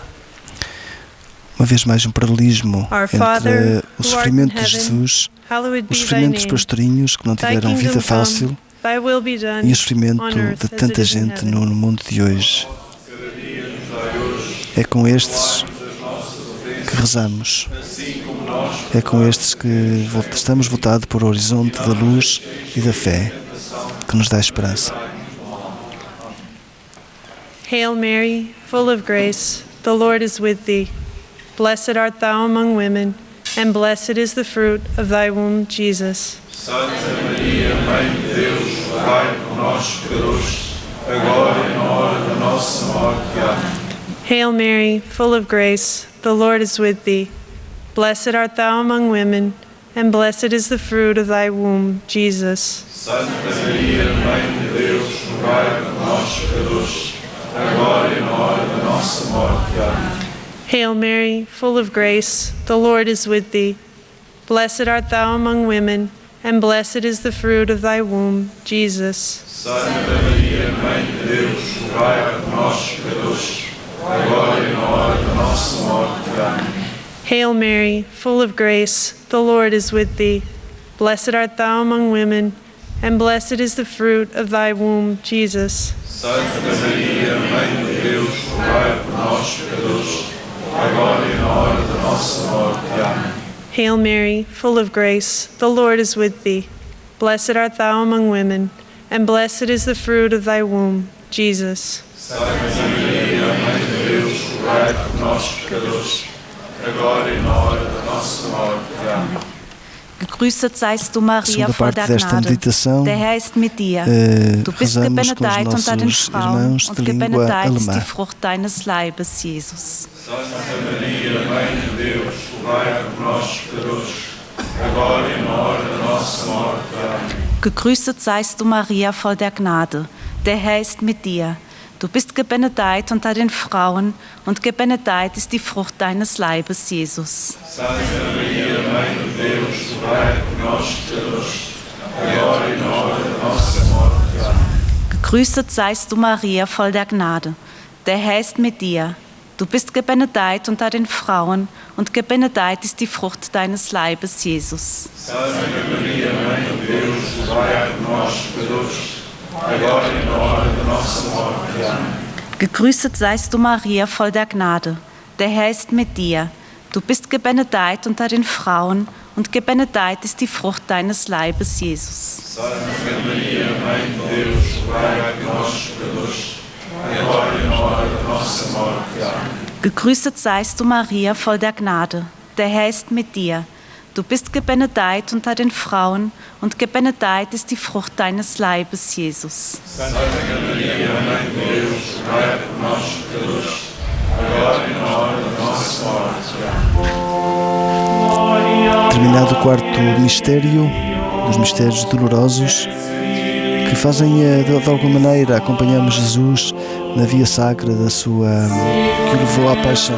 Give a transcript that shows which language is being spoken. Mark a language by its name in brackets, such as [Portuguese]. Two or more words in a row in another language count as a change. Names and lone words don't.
[Portuguese] Uma vez mais um paralelismo entre o sofrimento de Jesus, o sofrimento dos pastorinhos que não tiveram vida fácil e o sofrimento de tanta gente no mundo de hoje. É com estes que rezamos. É com estes que estamos voltados para o horizonte da luz e da fé, que nos dá esperança. [English] Hail Mary, full of grace, the Lord is with thee. Blessed art thou among women, and blessed is the fruit of thy womb, Jesus. [Portuguese] Santa Maria, Mãe de Deus, rogai por nós, pecadores, agora e na hora da nossa morte. Amém. [English] Hail Mary, full of grace, the Lord is with thee. Blessed art thou among women, and blessed is the fruit of thy womb, Jesus. [Portuguese] Santa Maria, Mãe de Deus, rogai por nós, pecadores, agora e na hora da nossa morte. Amém. [English] Hail Mary, full of grace, the Lord is with thee. Blessed art thou among women, and blessed is the fruit of thy womb, Jesus. [Portuguese] Santa Maria, Mãe de Deus, rogai por nós, pecadores, agora e na hora da nossa morte. Amém. [English] Hail Mary, full of grace, the Lord is with thee. Blessed art thou among women, and blessed is the fruit of thy womb, Jesus. [Portuguese] Santa Maria, Mãe de Deus, rogai por nós, pecadores, agora e na hora da nossa morte. Amém. [English] Hail Mary, full of grace, the Lord is with thee. Blessed art thou among women, and blessed is the fruit of thy womb, Jesus. [Portuguese] Santa Maria, Mãe de Deus, rogai por nós, pecadores, agora e na hora da nossa morte. Amém. [German] Gegrüßet seist du, Maria, voll der Gnade. Der Herr ist mit dir. Du bist gebenedeit unter den Frauen und gebenedeit ist die Frucht deines Leibes, Jesus. [Portuguese] Santa Maria, Mãe de Deus, rogai por nós, pecadores, agora e na hora da nossa morte. Amém. [German] Gegrüßet seist du, Maria, voll der Gnade. Der Herr ist mit dir. Du bist gebenedeit unter den Frauen und gebenedeit ist die Frucht deines Leibes, Jesus. [Portuguese] Santa Maria, Mãe de Deus, rogai por nós, pecadores, agora e na hora da nossa morte. Amém. [German] Gegrüßet seist du, Maria, voll der Gnade. Der Herr ist mit dir. Du bist gebenedeit unter den Frauen und gebenedeit ist die Frucht deines Leibes, Jesus. [Portuguese] Santa Maria, Mãe de Deus, rogai por nós, pecadores, agora e na hora da nossa morte. Amém. [German] Gegrüßet seist du, Maria, voll der Gnade. Der Herr ist mit dir. Du bist gebenedeit unter den Frauen und gebenedeit ist die Frucht deines Leibes, Jesus. [Portuguese] Santa Maria, Mãe de Deus, rogai por nós, pecadores, agora e na hora da nossa morte. Amém. [German] Gegrüßet seist du, Maria, voll der Gnade. Der Herr ist mit dir. Du bist gebenedeit unter den Frauen und gebenedeit ist die Frucht deines Leibes, Jesus. [Portuguese] Santa Maria, Mãe de Deus, rogai por nós, pecadores, agora e na hora da nossa morte. Amém. Terminado o quarto mistério, dos mistérios dolorosos, que fazem, de alguma maneira, acompanhamos Jesus na via sacra que o levou à paixão.